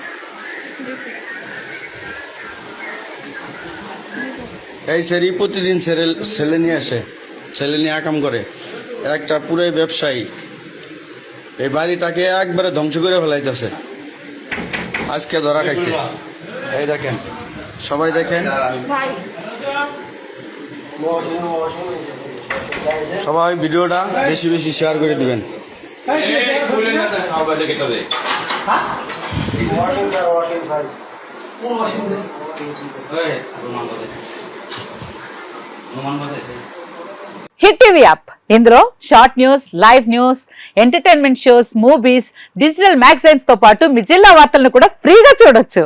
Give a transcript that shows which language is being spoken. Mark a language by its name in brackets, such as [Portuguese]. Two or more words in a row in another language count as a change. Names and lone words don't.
[Bangla] এই সেরি প্রতিদিন ছেলে নিয়ে আসে, ছেলে নিয়ে আকাম করে, একটা পুরো ব্যবসায়ী এই বাড়িটাকে একবারে ধ্বংস করে ফেলাইতেছে। আজকে ধরা খাইছে। এই দেখেন, সবাই দেখেন, সবাই ভিডিওটা বেশি বেশি শেয়ার করে দিবেন। [Telugu] హిట్ టీవీ యాప్ ఇందులో [English] short news, live news, entertainment shows, movies, digital magazines [Telugu] తో పాటు మీ జిల్లా వార్తలను కూడా ఫ్రీగా చూడొచ్చు.